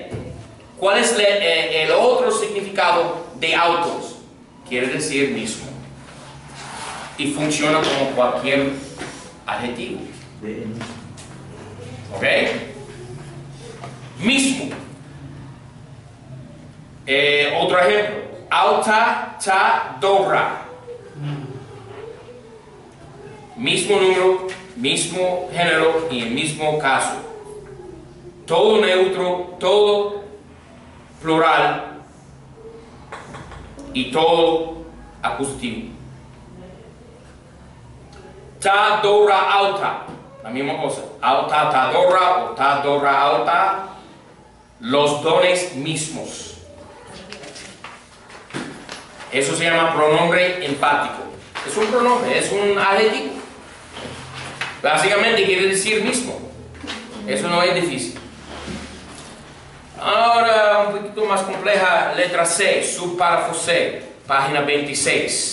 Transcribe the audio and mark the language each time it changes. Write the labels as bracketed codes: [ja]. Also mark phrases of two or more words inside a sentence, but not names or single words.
[es] ¿Cuál es el otro significado de autos? Quiere decir mismo. Y funciona como cualquier adjetivo. ¿Ok? Mismo. Otro ejemplo. [el] αὐτὰ τὰ δῶρα. [es] Mismo número, mismo género y el mismo caso. Todo neutro, todo plural y todo acusativo. [el] τὰ δῶρα αὐτά. [es] La misma cosa. [el] αὐτὰ τὰ δῶρα o τὰ δῶρα αὐτά. [es] Los dones mismos. Eso se llama pronombre enfático. Es un pronombre, es un adjetivo. Básicamente quiere decir mismo. Eso no es difícil. Ahora un poquito más compleja, letra C, subpárrafo C, página 26.